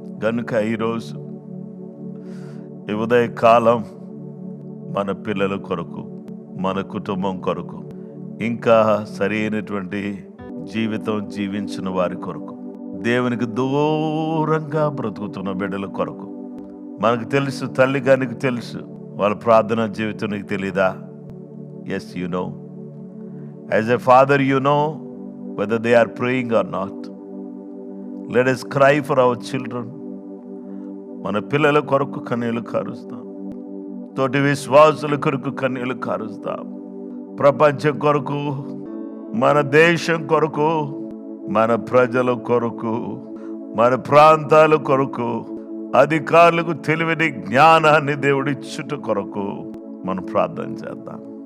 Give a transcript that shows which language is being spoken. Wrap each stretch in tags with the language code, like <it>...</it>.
<te>కనుక ఈరోజు ఈ ఉదయకాలం మన పిల్లల కొరకు, మన కుటుంబం కొరకు, ఇంకా సరైనటువంటి జీవితం జీవించిన వారి కొరకు, దేవునికి దూరంగా బ్రతుకుతున్న బిడ్డల కొరకు, మనకు తెలుసు, తల్లి గారికి తెలుసు, వాళ్ళ ప్రార్థనా జీవితం నీకు తెలీదా?</te> <en>Yes, you know. As a father you know whether they are praying or not. Let us cry for our children.</en> <te>మన పిల్లల కొరకు కన్నీళ్లు కారుస్తాం, తోటి విశ్వాసుల కొరకు కన్నీళ్లు కారుస్తాం, ప్రపంచం కొరకు, మన దేశం కొరకు, మన ప్రజల కొరకు, మన ప్రాంతాల కొరకు, అధికారులకు తెలివిని, జ్ఞానాన్ని దేవుడిచ్చుట కొరకు మనం ప్రార్థన చేద్దాం.</te>